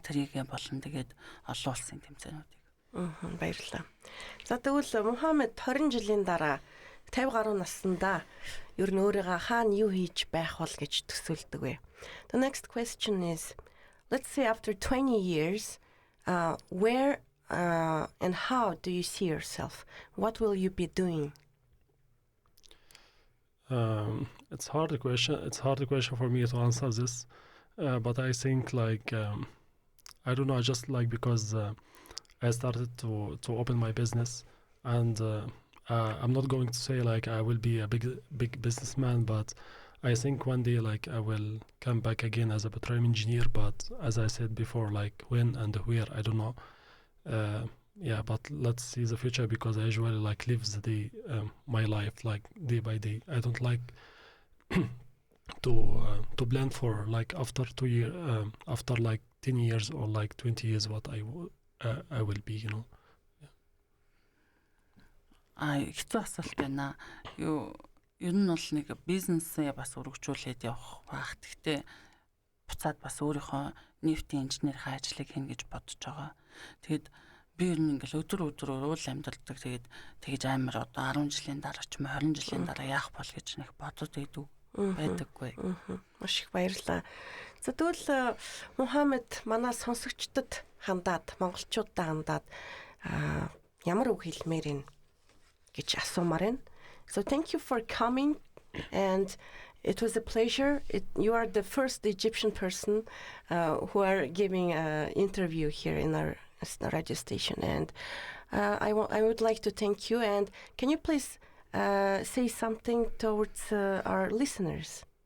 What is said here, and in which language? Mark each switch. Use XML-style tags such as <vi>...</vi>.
<mn>Тэрийг болон тэгээд олон улсын тэмцээнүүдийг. Баярлалаа. За тэгвэл Мухаммед 20 жилийн дараа 50 гаруй наснда ер нь өөрийгөө хаана юу хийж байх бол гэж төсөөлдөг вэ?</mn> <en>The next question is, let's say after 20 years, where and how do you see yourself? What will you be doing? It's hard question. It's hard question for me to answer this, but I think like I don't know. Just like because I started to open my business, and I'm not going to say like I will be a big businessman, but I think one day like I will come back again as a petroleum engineer. But as I said before, like when and where I don't know. Yeah, but let's see the future, because I usually like live the day, my life like day by day. I don't like to plan for like after 2 years, after like 10 years or like 20 years what I will be, you know.</en> <mn>Хэцүү асуулт байна. Ер нь бол нэг бизнесээ бас өргөжүүлээд явах байх. Гэхдээ буцаад бас өөрийнхөө нефтийн инженерийн ажлыг хийнэ гэж бодож байгаа. Тэгэд би ер нь ингээл өдөр үйл амьдардаг. Тэгэж амар одоо 10 жилийн дараа ч юм 20 жилийн дараа яах бол гэж нэг бодод байдаггүй. Маш их баярлалаа. За тэгвэл Мухаммед манай сонсогчдод хандаад, монголчуудад хандаад ямар үг хэлмээр ин гэж асуумаар байна.</mn> <en>So thank you for coming, and it was a pleasure. You are the first Egyptian person who are giving an interview here in our radio station, and I would like to thank you. And can you please say something towards our listeners?</en>